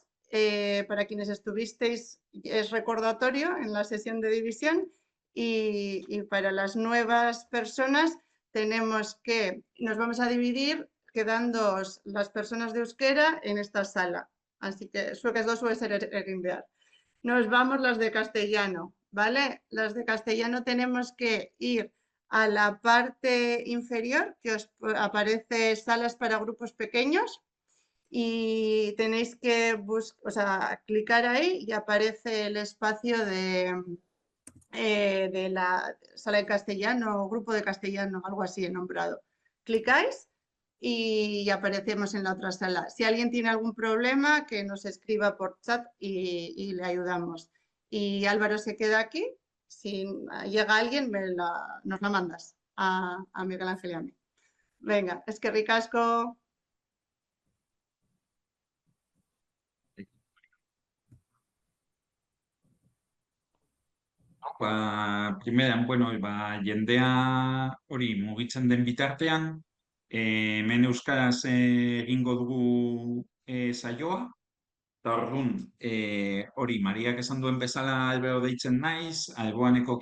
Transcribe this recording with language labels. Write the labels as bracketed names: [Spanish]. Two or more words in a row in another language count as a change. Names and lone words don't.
[Spanish] Para quienes estuvisteis es recordatorio en la sesión de división y para las nuevas personas nos vamos a dividir quedando las personas de euskera en esta sala. Así que [Basque] zuek ez dozue ezer egin behar. [Spanish] Nos vamos las de castellano, ¿vale? Las de castellano tenemos que ir a la parte inferior que os aparece salas para grupos pequeños y tenéis que clicar ahí y aparece el espacio de la sala de castellano o grupo de castellano, algo así he nombrado. Clicáis y aparecemos en la otra sala. Si alguien tiene algún problema, que nos escriba por chat y le ayudamos. Y Álvaro se queda aquí. Si llega alguien, nos la mandas a Miguel Ángel y a mí. Venga, [Basque] eskerrik asko. Primeran, jendea hori mugitzen den bitartean, hemen euskaraz egingo dugu saioa, eta orduan, hori, Mariak esan duen bezala Albero deitzen naiz, Alboaneko